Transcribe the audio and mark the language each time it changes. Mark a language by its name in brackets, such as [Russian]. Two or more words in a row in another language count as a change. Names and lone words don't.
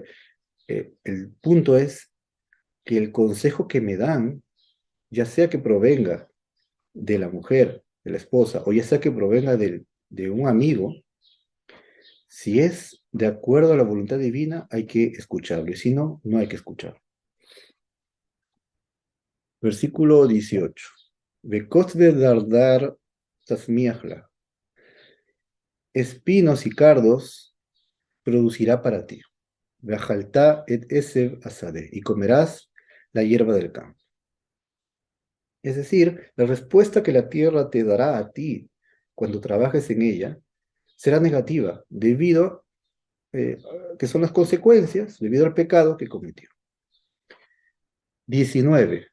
[Spanish] El punto es que el consejo que me dan, ya sea que provenga de la mujer, de la esposa, o ya sea que provenga de un amigo, si es de acuerdo a la voluntad divina, hay que escucharlo, y si no, no hay que escucharlo. Versículo 18. [Hebrew] וקוץ ודרדר תצמיח לך. [Spanish] Espinos y cardos producirá para ti. [Hebrew] ואכלת את עשב השדה. [Spanish] Y comerás la hierba del campo. Es decir, la respuesta que la tierra te dará a ti cuando trabajes en ella será negativa, debido que son las consecuencias, debido al pecado que cometió. 19.